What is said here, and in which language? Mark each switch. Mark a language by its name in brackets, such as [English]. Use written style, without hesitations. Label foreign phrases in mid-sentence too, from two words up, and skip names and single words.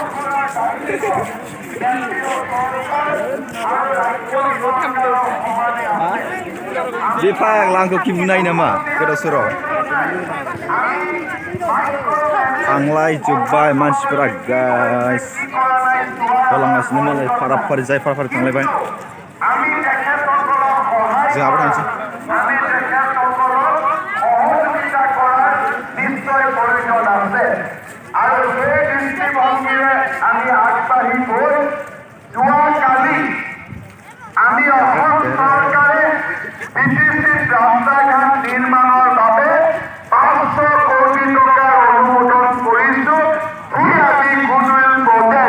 [Bodo] बे फाग्ला आंखौ खि बुनाय नामा गोदाव सोराव थांलायजोब्बाय मानसिफोरा गाइस होलांगासिनो मालाय फारा फारि जाय फारा फारि थांलायबाय जोंहाबो थांसै [Assamese] আৰু সেই দৃষ্টিভংগীৰে আমি আগবাঢ়ি গৈ যোৱাকালি আমি অসম চৰকাৰে বিটিচিত ৰাস্তা ঘাট নিৰ্মাণৰ বাবে 500 কোটি টকাৰ অনুমোদন কৰিছোঁ সি আজি [English] goodwill project